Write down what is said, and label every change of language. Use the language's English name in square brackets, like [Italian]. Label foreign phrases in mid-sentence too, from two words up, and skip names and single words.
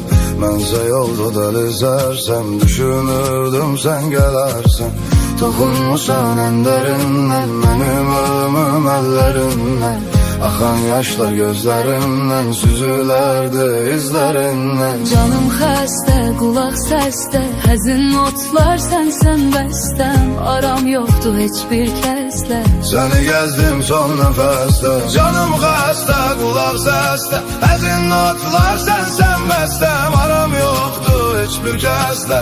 [Turkish] Mənsə yolda delizersem, düşünürdüm sen gelersen. Toxunmusan en derinden, benim ölümüm ellerinden. Axan yaşlar gözlerimden, süzülerdi izlerinden. [Azerbaijani] Canım xəstə, qulaq səsdə, həzin notlar sənsən bəstəm. Aram yoxdur heç bir kəslə, səni gezdim son nəfəsdə. Canım xəstə, qulaq səsdə, həzin notlar sənsən bəstəm. Aram yoxdur heç bir kəslə,